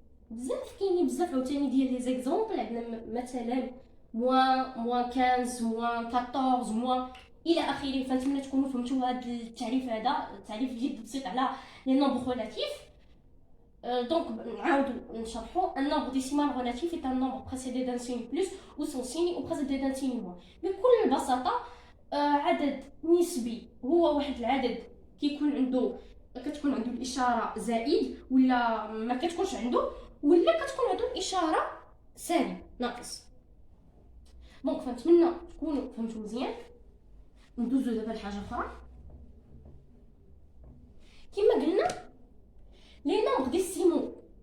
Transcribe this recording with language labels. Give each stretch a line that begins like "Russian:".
Arabic: بزاف كاينين بزاف عاوتاني ديال لي زيكزامبل. عندنا مثلا موان 15 موان 14 موان الى اخره. فنتمنى تكونوا فهمتوا هذا التعريف. هذا تعريف جد بسيط على لي نومبر ريلاتيف. دونك نعاودو نشرحو.
French: ان نومبر ديسيمال ريلاتيف est un nombre précédé d'un signe plus ou sans signe ou précédé d'un signe moins.
Arabic: بكل بساطه عدد نسبي هو واحد العدد كيكون عنده كتكون عنده الاشاره زائد ولا ما كتكونش عنده، ولا كتكون عنده الاشاره سالب ناقص. دونك فنتمنى تكونوا فهمتوا مزيان. ندوزو دابا لحاجه اخرى. كما قلنا لي نومبر ديسيمو